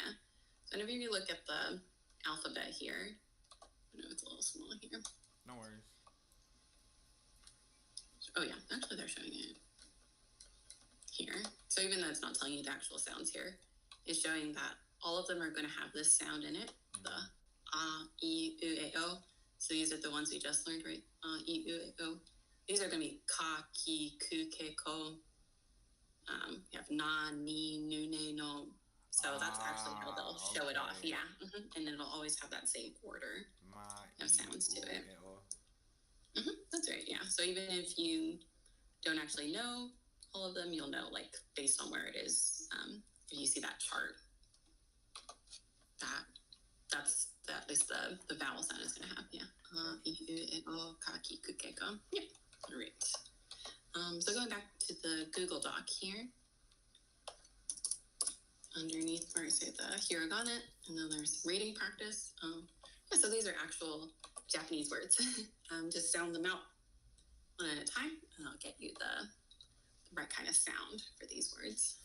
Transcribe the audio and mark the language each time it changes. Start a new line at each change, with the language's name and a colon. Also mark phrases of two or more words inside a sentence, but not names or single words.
English: So if you look at the alphabet here, I know it's a little small here. No worries. Oh yeah, actually they're showing it here. So even though it's not telling you the actual sounds here, it's showing that all of them are going to have this sound in it, the
Japanese: e, u, e, o.
English: So these are the ones we just learned, right?
Japanese: E, u, e, o.
English: These are going to be
Japanese: ka, ki, ku, ke, ko.
English: You have
Japanese: na, ni, nu, ne, no.
English: So that's actually how they'll show it off. Yeah. And it'll always have that same order of sounds to it. That's right. Yeah. So even if you don't actually know all of them, you'll know, like, based on where it is. If you see that chart, that's at least the vowel sound is going to have. Yeah.
Japanese: I, u, e, o, ka, ki, ku, ke, ko.
English: Yeah. All right. So going back to the Google Doc here, underneath where I say the hiragana, and then there's reading practice. Yeah, so these are actual Japanese words. Just sound them out one at a time, and I'll get you the right kind of sound for these words.